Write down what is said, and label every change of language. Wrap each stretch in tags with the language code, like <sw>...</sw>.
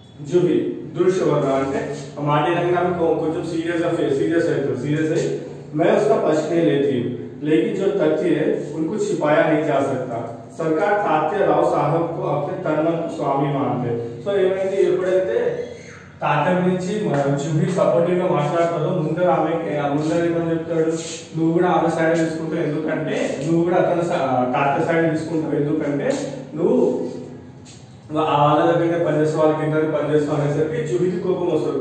<te>జూహీ दुष्वर्णा అంటే మాట అనగా కొంచెం సీరియస్ అవుతుంది. సీరియస్ అయి</te> <hi>मैं उसका पक्ष नहीं लेती हूँ लेकिन जो तथ्य है उनको छिपाया नहीं जा सकता. सरकार तात्या राव साहब को अपने तन मन को स्वामी मानते.</hi> <te>సో ఏమైంది ఎప్పుడైతే తాత్య గురించి జూహీ సపోర్టివ్ గా మాట్లాడుతాడో ముందర ఏమని చెప్తాడు నువ్వు కూడా ఆమె సైడ్ తీసుకుంటావు ఎందుకంటే నువ్వు కూడా అతను తాత్య సైడ్ తీసుకుంటావు ఎందుకంటే నువ్వు వాళ్ళ దగ్గర పనిచేస్తావు వాళ్ళ కింద పనిచేస్తావు అనేసరికి జూహీకి కోపం వస్తుంది.</te>